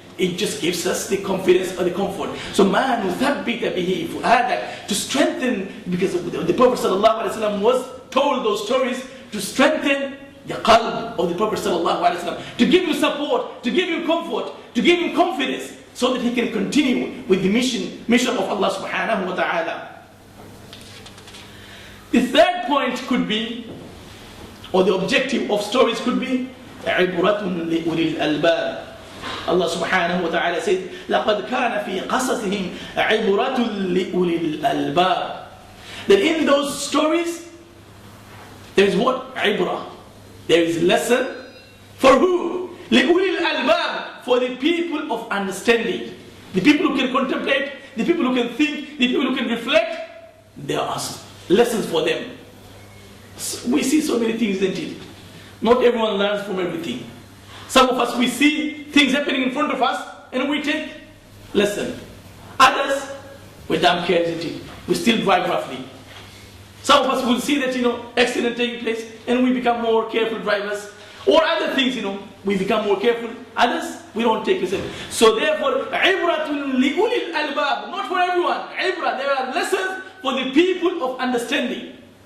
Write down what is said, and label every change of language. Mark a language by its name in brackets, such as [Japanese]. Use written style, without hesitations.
[English] It just gives us the confidence or the comfort. So [Arabic] man uthabbita bihi fu'adak, [English] to strengthen, because the Prophet ﷺ was told those stories to strengthen the qalb of the Prophet ﷺ, to give him support, to give him comfort, to give him confidence, so that he can continue with the mission of Allah subhanahu wa ta'ala. The third point could be, or the objective of stories could be, [Arabic] عِبْرَةٌ لِأُولِي الْأَلْبَابِ. [English] Allah subhanahu wa ta'ala says, [Arabic] لَقَدْ كَانَ فِي قَصَصِهِمْ عِبْرَةٌ لِأُولِي الْأَلْبَابِ. [English] That in those stories, there is what? Ibrah. There is lesson. For who? [Arabic] لِأُولِي الْأَلْبَابِ. [English] For the people of understanding. The people who can contemplate, the people who can think, the people who can reflect. There are lessons for them. We see so many things, isn't it? Not everyone learns from everything. Some of us, we see things happening in front of us and we take lesson. Others, we're damn care, isn't it? We still drive roughly. Some of us will see that, accident taking place and we become more careful drivers. Or other things, we become more careful. Others, we don't take lesson. So therefore, [Arabic] عِبْرَةٌ لِأُولِي الْأَلْبَابِ. [English] Not for everyone. Ibrah, there are lessons for the people of understanding.